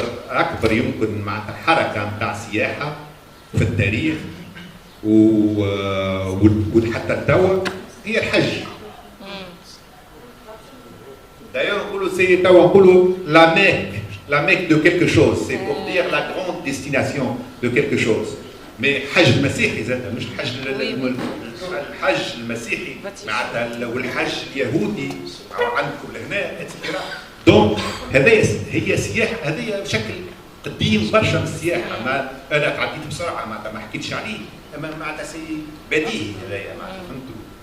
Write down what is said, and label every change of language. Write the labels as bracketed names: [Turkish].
[Arabic] أكبر يمكن مع الحركة متاع السياحة في التاريخ وحتى التوا هي الحج. [French] D'ailleurs, on dit la Mecque de quelque chose, c'est pour dire la grande destination de quelque chose. [Arabic] Mais الحج المسيحي زاد مش الحج المسيحي معناتها والحج اليهودي عندكم لهنا اتسيتيرا. دونك هي سياحه، هذه بشكل قديم برشا من السياحه. ما انا تعديت بسرعه معناتها ما حكيتش عليه، اما معناتها سي بديهي هذايا معناتها فهمتوا.